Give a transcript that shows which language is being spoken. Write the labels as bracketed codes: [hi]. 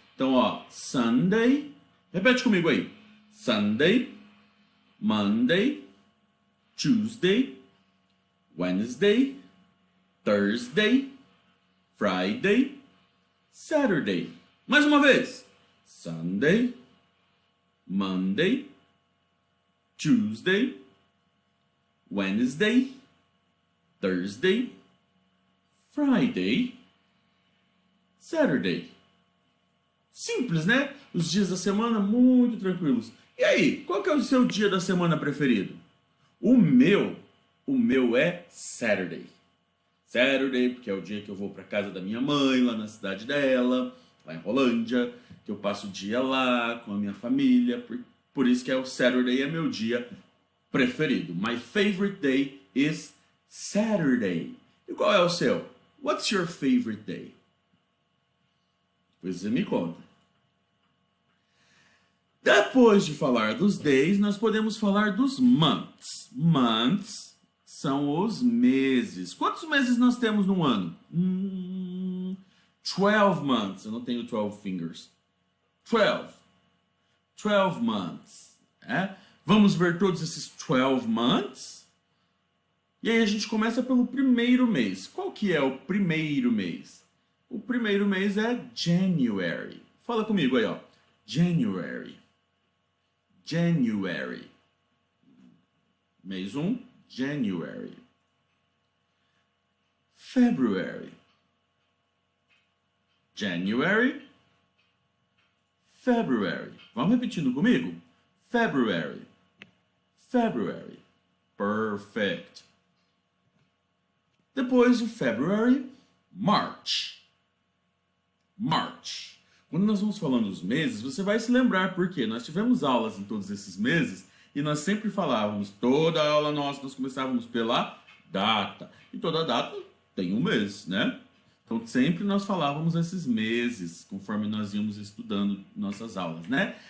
[pt] Então, ó, Sunday, repete comigo aí. [en] Sunday, Monday, Tuesday, Wednesday, Thursday, Friday, Saturday. [pt] Mais uma vez. [en] Sunday, Monday, Tuesday, Wednesday, Thursday, Friday, Saturday. [pt] Simples, né? Os dias da semana muito tranquilos. E aí, qual que é o seu dia da semana preferido? O meu é Saturday. Saturday, porque é o dia que eu vou para casa da minha mãe, lá na cidade dela, lá em Rolândia, que eu passo o dia lá com a minha família, por isso que o Saturday é meu dia preferido. [en] My favorite day is Saturday. [pt] E qual é o seu? [en] What's your favorite day? [pt] Pois você me conta. Depois de falar dos days, nós podemos falar dos months. Months são os meses. Quantos meses nós temos no ano? 12 months. Eu não tenho 12 fingers. 12. 12 months. É? Vamos ver todos esses 12 months? E aí a gente começa pelo primeiro mês. Qual que é o primeiro mês? O primeiro mês é January. Fala comigo aí, ó. January. January. Mês 1, January. [en] February. January. February. [pt] Vamos repetindo comigo? [en] February. February. Perfect. [pt] Depois de February, March. [en] March. [pt] Quando nós vamos falando dos meses, você vai se lembrar porque nós tivemos aulas em todos esses meses e nós sempre falávamos, toda aula nossa nós começávamos pela data. E toda data tem um mês, né? Então sempre nós falávamos esses meses, conforme nós íamos estudando nossas aulas, né?